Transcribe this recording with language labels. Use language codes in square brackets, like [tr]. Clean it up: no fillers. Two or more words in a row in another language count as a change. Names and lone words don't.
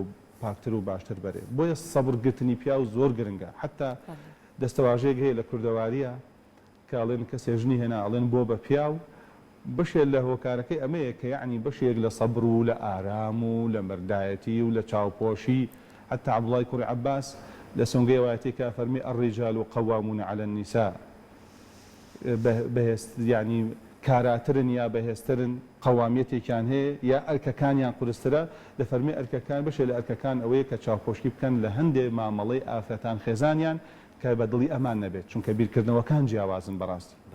[ckb] پاکتر و باشتر بەرێ بۆیە سەبرگرتنی پیا و زۆر گرنگە حتا دەستەواژەیەک هەیە لە کوردەواریە کە ئەڵێن کەسێ ژنی هێنا ئەڵێن بۆ بە پیا و بەشێک لە هۆکارەکەی ئەمەیە کە یعنی بەشێک لە سەبر و لە ئارام و لە مەردایەتی و لە چاوپۆشی حتا عەبدوڵای کوڕی عەباس لە سۆنگەی وایەتێکا فەرمی [ar] الرجال قوامون على النساء [ckb] بەهێست یعنی کاراترن یا بەهێزترن قەوامیەتێکیان هەیە یا ئەرکەکانیان قورسترە لە فەرمی ئەرکەکان بەشێک لە ئەرکەکان ئەوەیە کە چاوپۆشی بکەن لە هەندێک مامەڵەی ئافرەتان خێزانیان کە بە دڵی ئەمان نەبێت چونکە بیرکردنەوەکان جیاوازن بەڕاستی